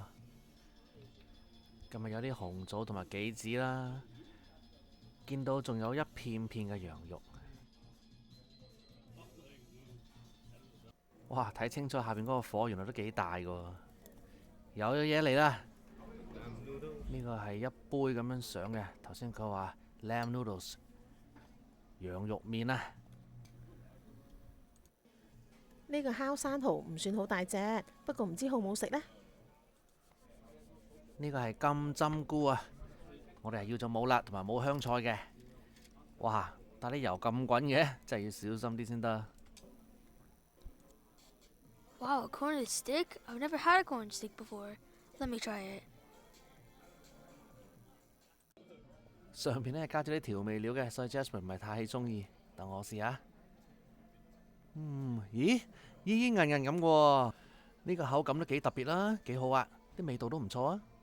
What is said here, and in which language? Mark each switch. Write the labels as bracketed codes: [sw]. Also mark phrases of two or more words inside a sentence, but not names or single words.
[yue] 今日有啲紅棗同埋杞子啦，見到仲有一片片嘅羊肉。哇！睇清楚下邊嗰個火，原來都幾大㗎喎。有嘢嚟啦，呢個係一杯咁樣上嘅。頭先佢話 [en] lamb noodles [yue] 羊肉麵啊。呢個烤生蠔唔算好大隻，不過唔知好唔好食呢？呢個係金針菇啊，我哋係要做冇辣同埋冇香菜嘅。哇！但啲油咁滾嘅，真係要小心啲先得。 [en] Wow, a corned stick? I've never had a corned stick before. Let me try it. [yue] 上邊呢加咗啲調味料嘅，所以 Jasmine 唔係太中意。等我試下。咦？煙煙韌韌咁喎，呢個口感都幾特別啦，幾好啊，啲味道都唔錯啊。